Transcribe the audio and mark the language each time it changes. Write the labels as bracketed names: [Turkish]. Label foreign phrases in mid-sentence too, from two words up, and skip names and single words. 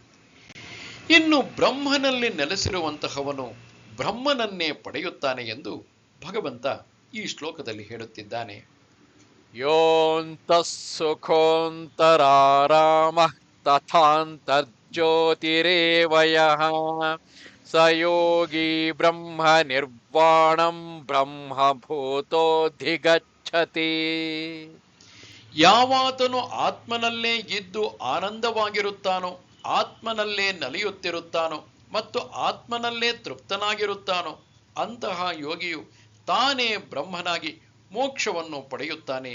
[Kannada] ಇನ್ನು ಬ್ರಹ್ಮನಲ್ಲಿ ನೆಲೆಸಿರುವಂತಹವನು ಬ್ರಹ್ಮನನ್ನೇ ಪಡೆಯುತ್ತಾನೆ ಎಂದು ಭಗವಂತ ಈ ಶ್ಲೋಕದಲ್ಲಿ ಹೇಳುತ್ತಿದ್ದಾನೆ. [Sanskrit] ಯೋऽन्तಃ ಸುಖೋऽन्तರಾರಾಮಃ ತಥಾಂತರ್ಜ್ಯೋತಿರೇವ ಯಃ ಸ ಯೋಗಿ ಬ್ರಹ್ಮ ನಿರ್ವಾಣಂ ಬ್ರಹ್ಮಭೂತೋऽಧಿಗಚ್ಚತಿ. [Kannada] ಯಾವಾತನು ಆತ್ಮನಲ್ಲೇ ಇದ್ದು ಆನಂದವಾಗಿರುತ್ತಾನೋ, ಆತ್ಮನಲ್ಲೇ ನಲಿಯುತ್ತಿರುತ್ತಾನೋ ಮತ್ತು ಆತ್ಮನಲ್ಲೇ ತೃಪ್ತನಾಗಿರುತ್ತಾನೋ ಅಂತಹ ಯೋಗಿಯು ತಾನೇ ಬ್ರಹ್ಮನಾಗಿ ಮೋಕ್ಷವನ್ನು ಪಡೆಯುತ್ತಾನೆ.